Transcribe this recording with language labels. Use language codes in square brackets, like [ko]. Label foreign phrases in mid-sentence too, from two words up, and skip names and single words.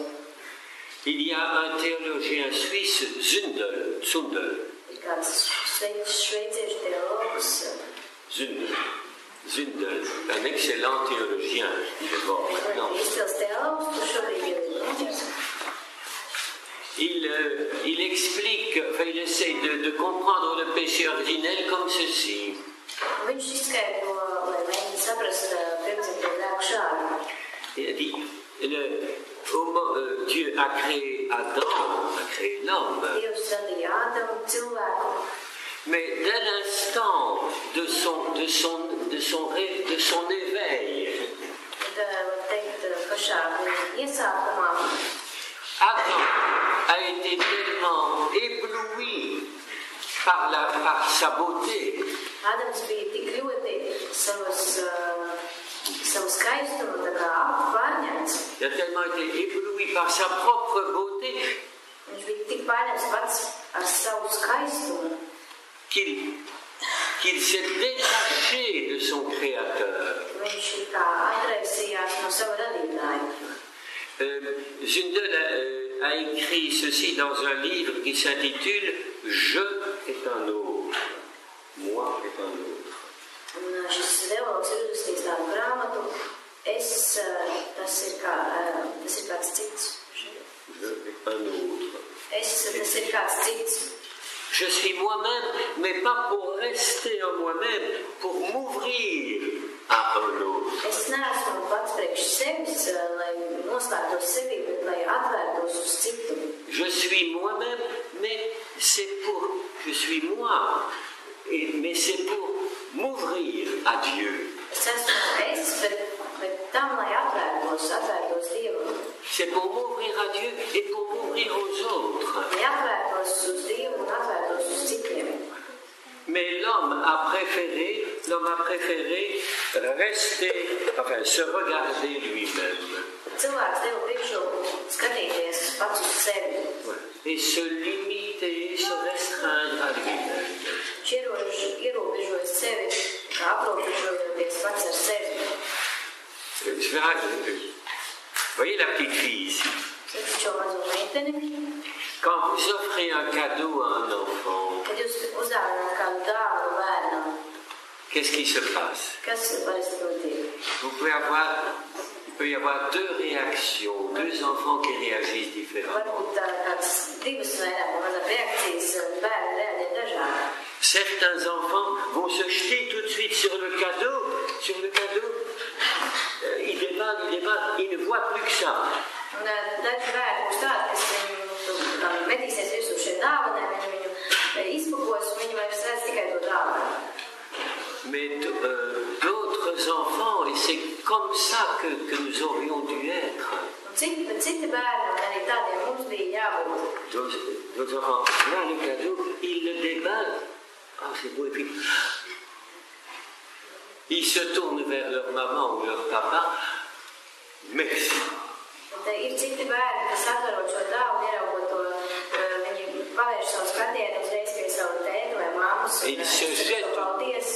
[fr] Il y a un théologien suisse, Zundel. [lv] Ir kāds šveiciešu teologs. [fr] Zundel, un excellent théologien. [lv] Izcils teologs, kurš šobrīd jau ir noķers. [fr] Il explique, il essaie de comprendre le péché originel comme ceci. [lv] Viņš izskaidro, lai mēģina saprast pirmdzimto grēku šādi. [fr] Il a dit, Dieu a créé Adam, a créé l'homme. [lv] Dievs radīja Ādamu, cilvēku. [fr] Mais dès l'instant de son éveil, [lv] Var teikt, pašā iesākumā [fr] Adam a été tellement ébloui par sa beauté. [lv] Ādams bija tik ļoti savu skaistumu tā kā pārņemts. [fr] Il a tellement été ébloui par sa propre beauté [lv] Viņš bija tik pārņemts pats ar savu skaistumu, [fr] qu'il s'est détaché de son Créateur. [lv] viņš tā atraisījās no sava radītāja. [fr] Zundel a écrit ceci dans un livre qui s'intitule « Je est un autre, moi est un autre ». [lv] Un šis teologs ir uzrakstījis tādu grāmatu, tas ir kāds cits. [fr] Je est un autre. [lv] Tas ir kāds cits. [fr] Je suis moi-même, mais pas pour rester en moi-même, pour m'ouvrir à un autre. [lv] Es neesmu pats priekš sevis, lai noslēgtos sevi, bet lai atvērtos uz citu. [fr] Je suis moi-même, mais je suis moi, mais c'est pour m'ouvrir à Dieu. [lv] Es esmu bet tam, lai atvērtos Dievam. [fr] C'est pour m'ouvrir à Dieu et pour m'ouvrir aux autres. [lv] Lai atvērtos uz Dievu un atvērtos uz citiem. [fr] Mais l'homme a préféré se regarder lui-même. [lv] Cilvēks deva priekšroku skatīties pats uz sevi. [fr] Et se limiter, se restreindre à lui-même. [lv] Viņš ierobežoja sevi, kā aprobežojoties pats ar sevi. [fr] Vous voyez la petite fille ici. [lv] Sakiet šo mazo meiteni. [fr] Quand vous offrez un cadeau à un enfant, [lv] Kad jūs uzdāvināt kādu dāvanu bērnam, [fr] qu'est-ce qui se passe? [lv] kas parasti notiek? [fr] Il peut y avoir deux réactions, deux enfants qui réagissent différemment. [lv] Varbūt kāds divas vai mazāk reakcijas bērni reaģē dažādi. [fr] Certains enfants vont se jeter tout de suite sur le cadeau. Ils déballent, ils ne voient plus que ça. [lv] Un daži bērni būs tādi, kas viņu metīsies virsū šiem dāvanēm, viņi viņu izpakos, un viņi vairs redz tikai to dāvanu. [fr] Mais d'autres enfants, et c'est comme ça que nous aurions dû être. [lv] Citi bērni, un arī tādiem mums bija jābūt. [fr] D'autres enfants, là le cadeau, ils le déballent. Ah, c'est beau, et puis ils se tournent vers leur maman ou leur papa. Merci. [lv] Ir citi bērni, kas atverot šo dāvanu, ieraugot to, viņi pavērš savu skatienu uzreiz pie savu tēti vai mammas un paldies.